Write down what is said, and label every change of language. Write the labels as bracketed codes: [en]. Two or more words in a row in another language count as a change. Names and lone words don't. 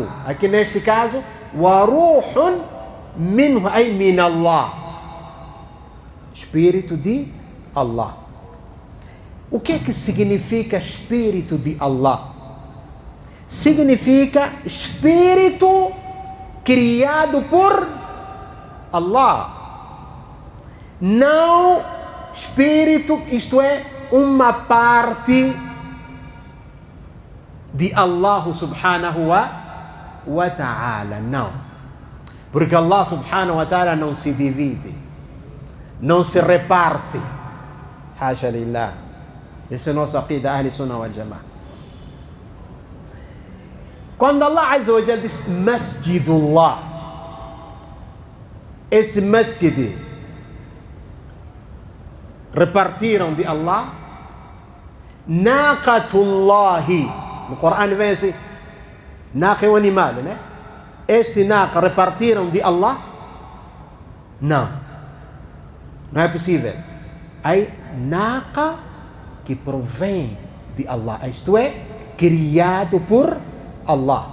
[pt] Aqui neste caso, [ar] وروح منه أي من الله. [pt] Espírito de Allah. O que é que significa espírito de Allah? Significa espírito criado por Allah. Não espírito, isto é, uma parte de Allah [ar] سبحانه وتعالى. [pt] Não. Porque Allah [ar] سبحانه وتعالى [pt] não se divide, não se reparte. [ar] حاشا لله. [pt] Esse é o nosso [ar] عقيدة أهل السنة والجماعة. [pt] Quando Allah [ar] عز وجل [pt] diz Masjidullah, esse masjid repartiram de Allah. [ar] Naqatullahi, [pt] no Corão vem assim, naqa é um animal, né? Este naqa repartiram de Allah? Não, não é possível. Aí naqa que provém de Allah, isto é, criado por Allah.